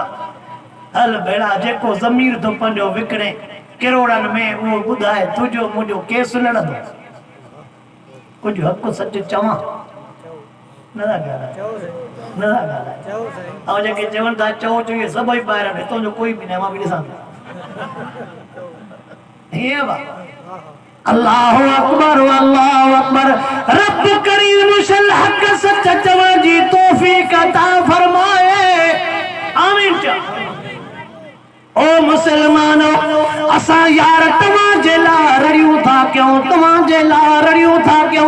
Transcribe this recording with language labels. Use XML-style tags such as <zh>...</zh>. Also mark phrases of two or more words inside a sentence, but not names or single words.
<sd>हल भेड़ा जेको ज़मीर थो पंहिंजो विकिणे करोड़नि में उहो ॿुधाए तुंहिंजो मुंहिंजो केस लड़ंदो। कुझु हक़ सच चवां नथा ॻाल्हाए। ऐं जेके चवनि था चओ इहे सभई ॿाहिरि हितां जो कोई बि न मां बि ॾिसां थो। हीअं बा</sd> <ar>الله أكبر الله أكبر.</ar> <sd>रब करीम शल हक़ सच चवण जी तौफ़ीक़ अता फरमाए। आमीन चओ। ओ मुसलमानो असां यार तव्हांजे लाइ रड़ियूं था कयूं तव्हांजे लाइ रड़ियूं था कयूं।</sd>